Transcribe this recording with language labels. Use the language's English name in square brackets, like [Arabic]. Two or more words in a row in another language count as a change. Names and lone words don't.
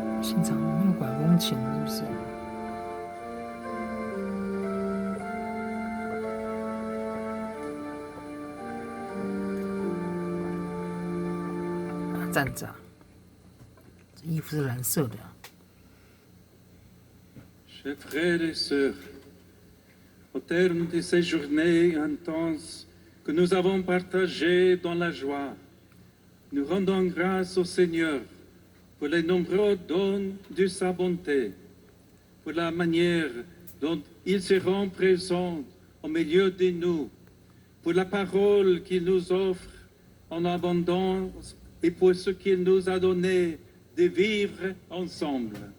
[Chinese] 现场没有管风琴，是不是？站着，这衣服是蓝色的。 [French] Chers frères et sœurs, au terme de ces journées intenses que nous avons partagées dans la joie, nous rendons grâce au Seigneur pour les nombreux dons de sa bonté, pour la manière dont il se rend présent au milieu de nous, pour la parole qu'il nous offre en abondance et pour ce qu'il nous a donné de vivre ensemble.